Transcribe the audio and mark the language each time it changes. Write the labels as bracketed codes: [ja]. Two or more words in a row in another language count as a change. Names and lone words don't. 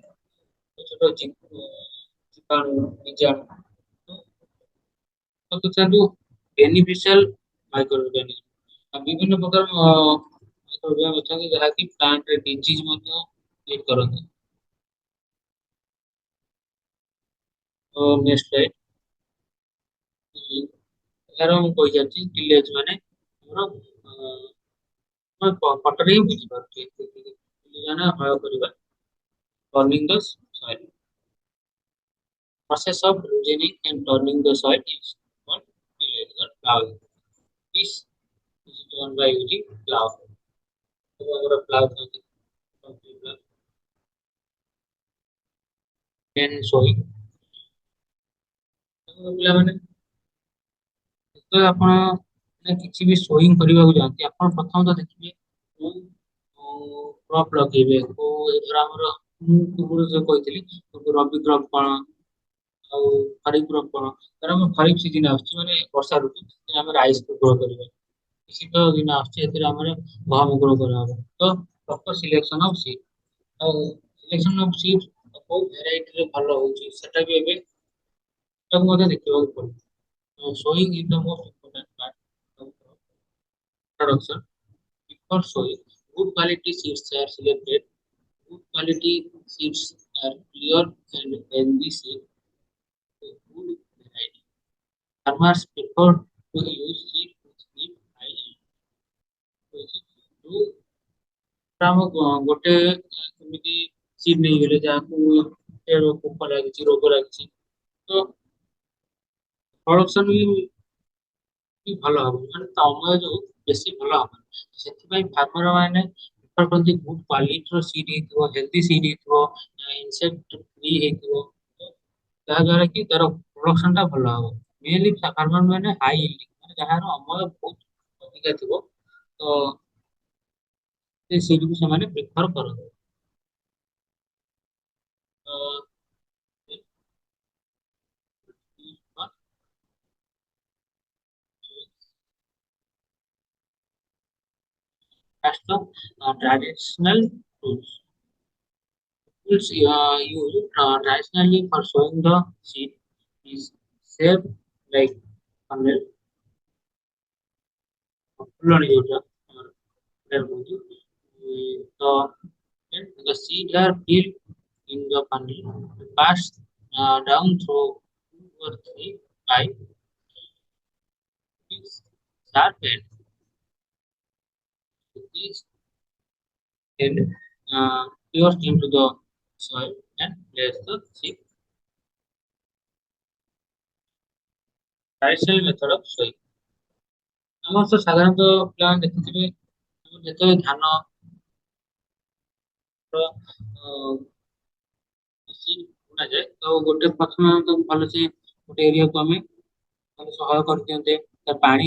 [or] ଛୋଟ ଜୀବାଣୁ ବୀଜାଣୁ କିନ୍ତୁ [en] beneficial micro organism [or] ବିଭିନ୍ନ ପ୍ରକାର [en] micro organism [or] ଅଛନ୍ତି ଯାହାକି ପ୍ଲାଣ୍ଟରେ ଡିଜିଜ ମଧ୍ୟ କ୍ରିଏଟ କରନ୍ତି। [en] next slide. [or] ଏହାର ମୁଁ କହିସାରିଛି ଟିଲେଜ ମାନେ ଆମର ପଟରେ ହିଁ ବୁଝିପାରୁଛି ମାନେ ହଳ କରିବା [en] turning the soil. Process of loosening and turning the soil is called tillage or plowing. This is done by using plow. [or] ଆମର plow ଥାନ୍ତି [en] then sowing। [or] ପିଲାମାନେ ଯେତେବେଳେ ଆପଣ କିଛି ବି ସୋଇଂ କରିବାକୁ ଯାଆନ୍ତି ଆପଣ ପ୍ରଥମତଃ ଦେଖିବେ କୋଉ କ୍ରପ ଲଗେଇବେ କୋଉ ଧର ଆମର ମୁଁ ପୂର୍ବରୁ ଯୋଉ କହିଥିଲି ରବି କ୍ରପ କଣ ଆଉ ଖରିଫ କ୍ରପ କଣ। ଧର ଆମର ଖରିଫ ସିଜିନ ଆସୁଛି ମାନେ ବର୍ଷା ଋତୁ ଆମେ [en] rice grow [or] କରିବା। ଶୀତ ଦିନ ଆସୁଛି ଏଥିରେ ଆମର ଗହମ ଗ୍ରୋ କରାହବ। ତ [en] proper selection of seed [or] ଆଉ [en] selection of seed [or] କୋଉ ଭେରାଇଟିରେ ଭଲ ହଉଛି ସେଟା ବି ଏବେ ତାକୁ ମଧ୍ୟ ଦେଖିବାକୁ ପଡିବ। [en] Sowing is the most important part of production. Before sowing, good quality seeds are selected. Good quality seeds are clear and healthy seed. Good variety. Farmers prefer to use seed which give high yield. [or] ଆମ ଗୋଟେ ଏମିତି ସିଡ୍ ନେଇଗଲେ ଯାହାକୁ ପୋକ ଲାଗିଛି ରୋଗ ଲାଗିଛି ତ ପ୍ରଡକ୍ସନ ବି ଭଲ ହବ ମାନେ ତମେ ଯୋଉ ବେଶୀ ଭଲ ହବ ସେଥିପାଇଁ ଫାର୍ମର ମାନେ ପ୍ରିଫର କରନ୍ତି [en] good quality [or] ସିଡ୍ ହେଇଥିବ [en] healthy seed [or] ହେଇଥିବ [en] insect free [or] ହେଇଥିବ ଯାହା ଦ୍ୱାରା କି ତାର ପ୍ରଡକ୍ସନ ଟା ଭଲ ହବ ମେନଲି ଫାର୍ମର ମାନେ ହାଇ ମାନେ ଯାହାର ଅମଳ ବହୁତ ଅଧିକା ଥିବ ତ ସେ ସିଡ୍ ସେମାନେ ପ୍ରିଫର କରନ୍ତି [en] traditional tools. Tools used traditionally for sowing the seed is shaped like funnel, [or] ଫୁଲଣି ଯୋଉଟା କୁହନ୍ତି ତ [en] then the seed are filled in the funnel, passed down through two or three pipe with sharp end. These end pierced into the soil and place the seed. Traditional method of sowing. [or] ଆମର ତ ସାଧାରଣତଃ ପିଲାମାନେ ଦେଖିଥିବେ ଆମର ଯେତେବେଳେ ଧାନ ବୁଣାଯାଏ ତ ଗୋଟେ ପ୍ରଥମେ ତାକୁ ଭଲସେ ଗୋଟେ ଏରିଆକୁ ଆମେ ମାନେ ସହାୟ କରିଦିଅନ୍ତେ ତା ପାଣି